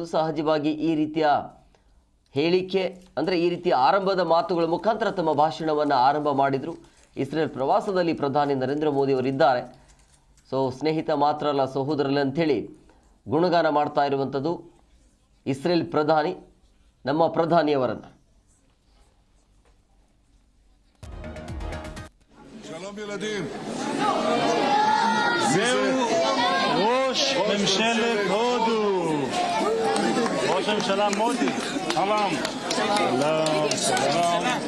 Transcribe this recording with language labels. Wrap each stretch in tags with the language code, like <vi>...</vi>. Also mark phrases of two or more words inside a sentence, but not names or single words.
<kn>ಸಹಜವಾಗಿ ಈ ರೀತಿಯ ಹೇಳಿಕೆ ಅಂದರೆ ಈ ರೀತಿಯ ಆರಂಭದ ಮಾತುಗಳ ಮುಖಾಂತರ ತಮ್ಮ ಭಾಷಣವನ್ನು ಆರಂಭ ಮಾಡಿದರು. ಇಸ್ರೇಲ್ ಪ್ರವಾಸದಲ್ಲಿ ಪ್ರಧಾನಿ ನರೇಂದ್ರ ಮೋದಿ ಅವರಿದ್ದಾರೆ. ಸೊ ಸ್ನೇಹಿತ ಮಾತ್ರ ಅಲ್ಲ, ಸಹೋದರಲ್ಲ ಅಂಥೇಳಿ ಗುಣಗಾನ ಮಾಡ್ತಾ ಇರುವಂಥದ್ದು ಇಸ್ರೇಲ್ ಪ್ರಧಾನಿ, ನಮ್ಮ ಪ್ರಧಾನಿಯವರನ್ನು.</kn> <he>שלום ילדים. זהו ראש ממשלת הודו, ראש הממשלה מודי. שלום. שלום.</he>